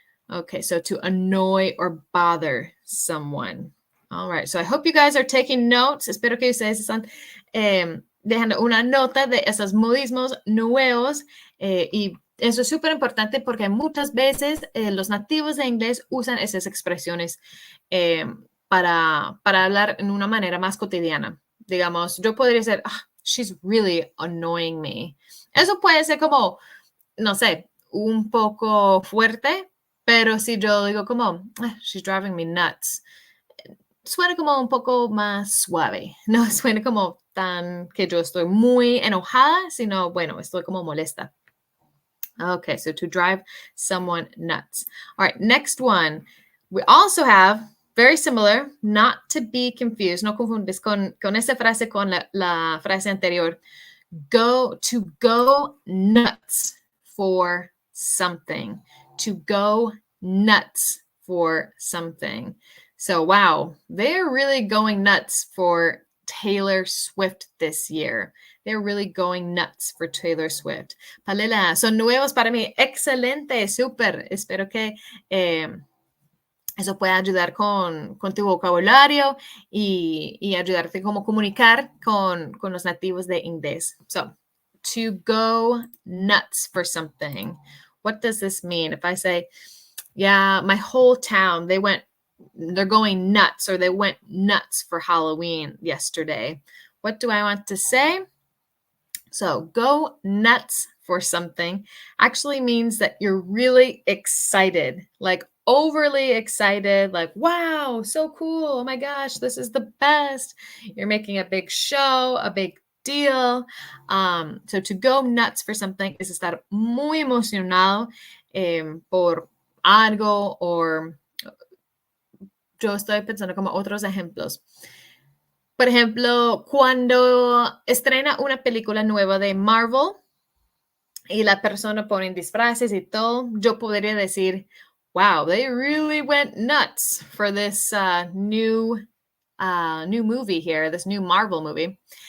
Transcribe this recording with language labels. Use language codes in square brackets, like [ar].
[en] Okay, so to annoy or bother someone. All right, so I hope you guys are taking notes. [es] Espero que ustedes están dejando una nota de esos modismos nuevos y eso es súper importante porque muchas veces los nativos de inglés usan esas expresiones para hablar en una manera más cotidiana. Digamos, yo podría decir, [en] she's really annoying me. [es] Eso puede ser como, no sé, un poco fuerte, pero si yo digo como, [en] she's driving me nuts, [es] suena como un poco más suave. No suena como tan que yo estoy muy enojada, sino, bueno, estoy como molesta. [en] Okay, so to drive someone nuts. All right, next one. We also have, very similar, not to be confused. [es] No confundes con esa frase con la frase anterior. [en] To go nuts for something. To go nuts for something. So, wow, they're really going nuts for Taylor Swift this year. They're really going nuts for Taylor Swift. [es] Palela, son nuevos para mí. Excelente, súper. Espero que eso pueda ayudar con tu vocabulario y ayudarte como comunicar con los nativos de inglés. [en] So, to go nuts for something. What does this mean? If I say, yeah, my whole town, they're going nuts, or they went nuts for Halloween yesterday. What do I want to say? So go nuts for something actually means that you're really excited, like overly excited, like, wow, so cool. Oh my gosh, this is the best. You're making a big show, a big deal. So to go nuts for something [es] es estar muy emocionado por algo, o yo estoy pensando como otros ejemplos. Por ejemplo, cuando estrena una película nueva de Marvel y la persona pone disfraces y todo, yo podría decir, [en] wow, they really went nuts for this new movie here, this new Marvel movie.